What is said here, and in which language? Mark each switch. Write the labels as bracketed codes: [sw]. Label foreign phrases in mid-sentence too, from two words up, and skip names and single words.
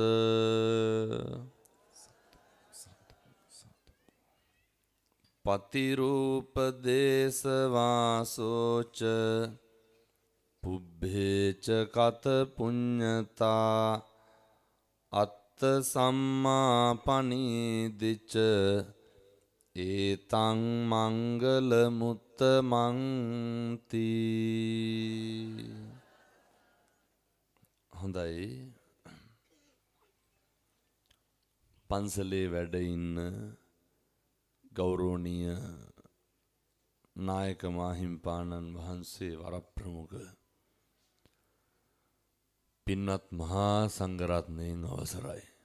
[pi] පතිරූපදේශවාසෝච පුබ්බේච කත පුඤ්ඤතා අත්ත සම්මා පනීදිච ඒතං මංගල මුත්තමන්ති. [si] හොඳයි. පන්සලේ වැඩ ඉන්න ගෞරවනීය නායක මාහිම්පාණන් වහන්සේ වරප්‍රමුඛ පින්වත් මහා සංඝරත්නයන් අවසරයි.